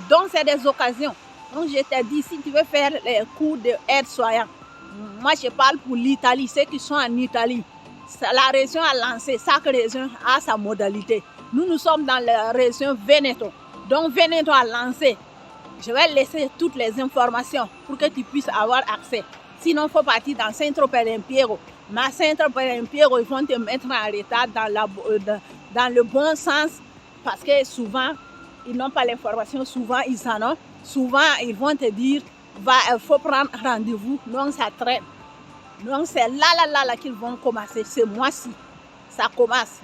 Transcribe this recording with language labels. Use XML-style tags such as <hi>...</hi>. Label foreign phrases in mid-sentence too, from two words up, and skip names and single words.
<fr>Donc, c'est des occasions. Donc, je t'ai dit, si tu veux faire les cours d'aide-soignant, moi, je parle pour l'Italie, ceux qui sont en Italie. La région a lancé, chaque région a sa modalité. Nous sommes dans la région Veneto. Donc, Veneto a lancé. Je vais laisser toutes les informations pour que tu puisses avoir accès. Sinon, il faut partir dans Centro per l'Impiego. Mais Centro per l'Impiego, ils vont te mettre en retard dans le bon sens parce que souvent, ils n'ont pas l'information. Souvent, ils en ont. Souvent, ils vont te dire, il faut prendre rendez-vous. Donc, ça traîne. Donc, c'est là qu'ils vont commencer. Ce mois-ci, ça commence.</fr>